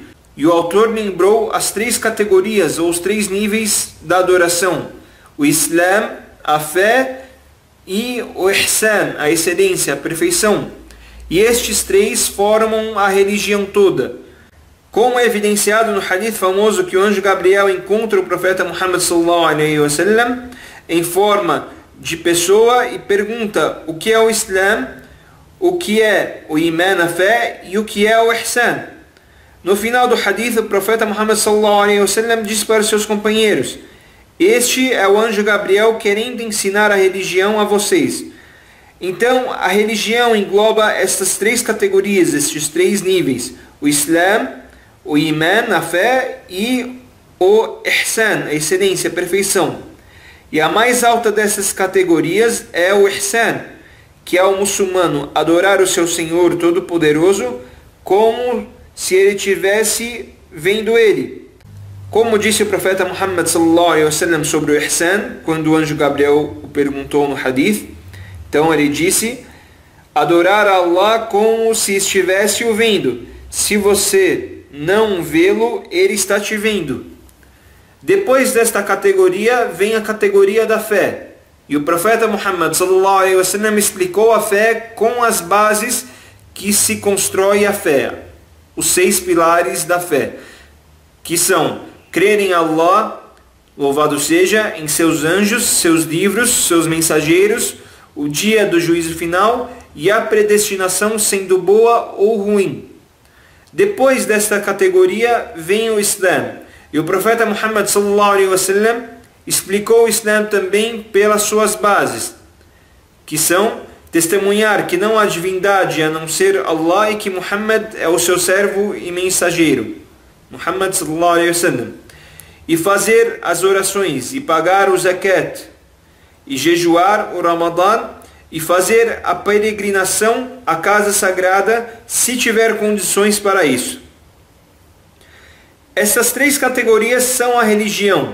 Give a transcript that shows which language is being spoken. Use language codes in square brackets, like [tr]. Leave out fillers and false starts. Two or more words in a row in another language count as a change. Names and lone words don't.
[pt] E o autor lembrou as 3 categorias ou os 3 níveis da adoração: o Islam, a fé, e o Ihsan, a excelência, a perfeição. E estes 3 formam a religião toda. Como é evidenciado no hadith famoso que o anjo Gabriel encontra o profeta Muhammad [ar] صلى الله عليه وسلم [pt] em forma de pessoa e pergunta o que é o Islam, o que é o Iman, a fé, e o que é o Ihsan. No final do hadith, o profeta Muhammad [ar] صلى الله عليه وسلم [pt] disse para seus companheiros: este é o anjo Gabriel querendo ensinar a religião a vocês. Então, a religião engloba estas 3 categorias, estes 3 níveis: o Islam, o Iman, a fé, e o Ihsan, a excelência, a perfeição. E a mais alta dessas categorias é o Ihsan, que é o muçulmano adorar o seu Senhor Todo-Poderoso como se ele estivesse vendo ele. Como disse o profeta Muhammad [ar] صلى الله عليه وسلم [pt] sobre o Ihsan, quando o anjo Gabriel o perguntou no hadith, então ele disse: adorar a Allah como se estivesse o vendo. Se você não vê-lo, ele está te vendo. Depois desta categoria vem a categoria da fé. E o profeta Muhammad [ar] صلى الله عليه وسلم [pt] explicou a fé com as bases que se constrói a fé. Os 6 pilares da fé, que são crer em Allah, louvado seja, em seus anjos, seus livros, seus mensageiros, o dia do juízo final e a predestinação sendo boa ou ruim. Depois desta categoria vem o Islã. E o profeta Muhammad [ar] صلى الله عليه وسلم [pt] explicou o Islã também pelas suas bases, que são testemunhar que não há divindade a não ser Allah e que Muhammad é o seu servo e mensageiro, [ar] محمد صلى الله عليه وسلم, [pt] e fazer as orações e pagar o zakat e jejuar o Ramadã e fazer a peregrinação à casa sagrada se tiver condições para isso. Essas 3 categorias são a religião.